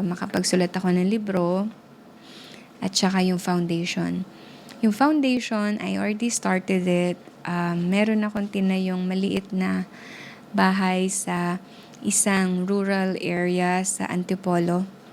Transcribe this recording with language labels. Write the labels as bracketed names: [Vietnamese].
[Filipino] Makapagsulat ako ng libro at saka yung foundation. [English] Yung foundation, I already started it. [Filipino] Meron akong tinayong maliit na bahay sa isang rural area sa Antipolo.